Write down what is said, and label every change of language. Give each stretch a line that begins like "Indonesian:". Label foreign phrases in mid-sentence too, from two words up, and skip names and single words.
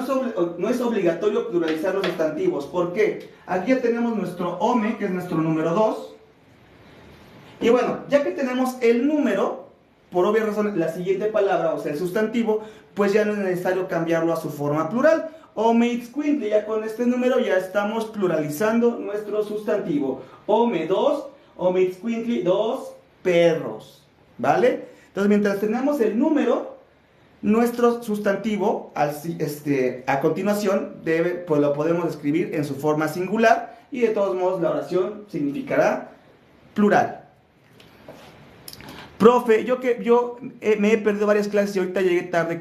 Spanish: No es obligatorio pluralizar los sustantivos. ¿Por qué? Aquí ya tenemos nuestro ome, que es nuestro número 2. Y bueno, ya que tenemos el número, por obvias razones, la siguiente palabra, o sea, el sustantivo, pues ya no es necesario cambiarlo a su forma plural.
Nahuatl languages: Ome itzcuintli,
Spanish: ya con este número ya estamos pluralizando nuestro sustantivo. Ome 2,
Nahuatl languages: ome itzcuintli
Spanish: 2 perros, ¿vale? Entonces, mientras tenemos el número, nuestro sustantivo, a continuación, pues lo podemos escribir en su forma singular y de todos modos la oración significará plural. Profe, me he perdido varias clases y ahorita llegué tarde.